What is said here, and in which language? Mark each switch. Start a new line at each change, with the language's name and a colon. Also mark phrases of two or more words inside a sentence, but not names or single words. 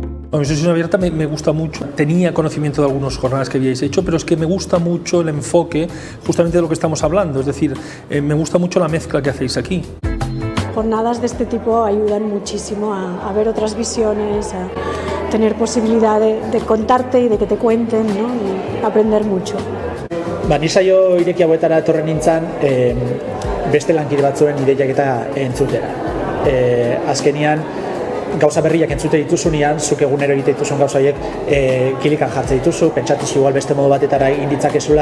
Spanish: Bueno, mi sesión abierta me gusta mucho. Tenía conocimiento de algunas jornadas que habíais hecho, pero es que me gusta mucho el enfoque justamente de lo que estamos hablando. Es decir, me gusta mucho la mezcla que hacéis aquí. Jornadas de este tipo ayudan muchísimo a ver otras visiones, a tener posibilidad de contarte y de que te cuenten, ¿no? Y aprender mucho.
Basque: Ni saio ireki hauetara etorren nintzen beste lankide batzuen ideiak eta entzutera. Azkenian, gauza berriak entzute dituzunean, zuk egunero egite dituzun gauza horiek kilikan jartzen dituzu, pentsatuzu igual beste modu batetara egin ditzakezula.